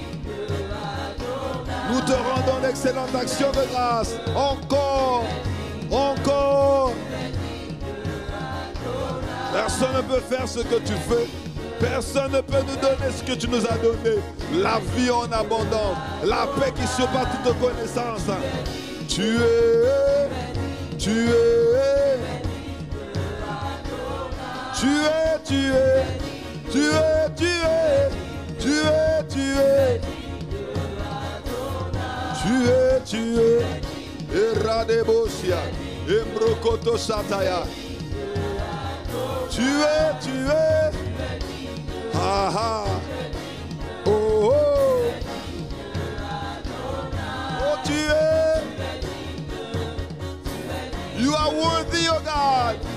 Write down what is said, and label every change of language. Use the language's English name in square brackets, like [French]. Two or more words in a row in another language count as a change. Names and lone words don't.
[French] Nous te rendons l'excellente action de grâce, encore, encore. Personne ne peut faire ce que tu fais. Personne ne peut nous donner ce que tu nous as donné. La vie en abondance, la paix qui surpasse toute connaissance. Tu es, tu es, tu es, tu es, tu es, tu es, tu es, tu es, tu es, tu es, Eradebosia, Embrokoto Sataya. Tu es, ah ah, oh oh, oh tu es, [English] you are worthy, oh God.